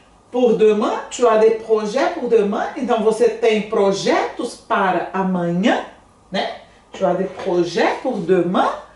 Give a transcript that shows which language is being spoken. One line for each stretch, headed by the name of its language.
French: Pour demain, tu as des projets pour demain.
Portuguese: Então você tem projetos para amanhã, né?
French: Tu as des projets pour demain.